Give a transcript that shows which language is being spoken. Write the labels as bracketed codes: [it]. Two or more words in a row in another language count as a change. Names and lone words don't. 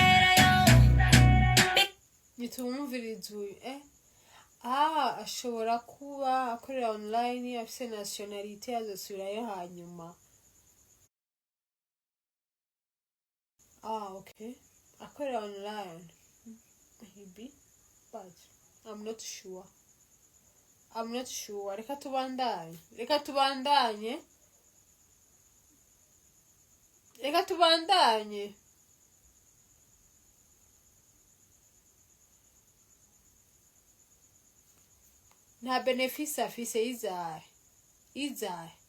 [rn] Nitumumvirize uyu ashobora kuba akorera online afise nationalité azosubirayo hanyuma. Okay. [en] Akorera online. Maybe. But I'm not sure. [rn] Reka tubandanye. Nta benefice afise izahe.